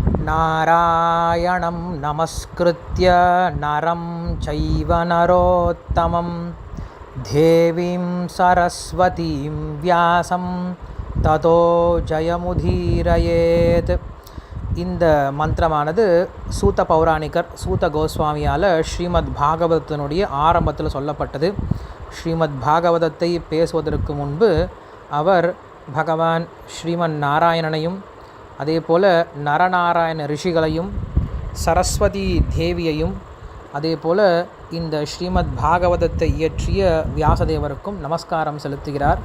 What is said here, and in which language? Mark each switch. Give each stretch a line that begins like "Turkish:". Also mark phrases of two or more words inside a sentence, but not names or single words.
Sanskrit: नारायणं नमस्कृत्य नरं चैव नरोत्तमं देवीं सरस्वतीं व्यासं ततो ஜயமுதீரயேத்.
Tamil: இந்த மந்திரமானது சூத பௌராணிகர் சூத கோஸ்வாமியால் ஸ்ரீமத் பாகவதத்தினுடைய ஆரம்பத்தில் சொல்லப்பட்டது. ஸ்ரீமத் பாகவதத்தை பேசுவதற்கு முன்பு அவர் பகவான் ஸ்ரீமன் நாராயணனையும் அதே போல் நரநாராயண ரிஷிகளையும் சரஸ்வதி தேவியையும் அதே போல் இந்த ஸ்ரீமத் பாகவதத்தை இயற்றிய வியாசதேவருக்கும் நமஸ்காரம் செலுத்துகிறார்.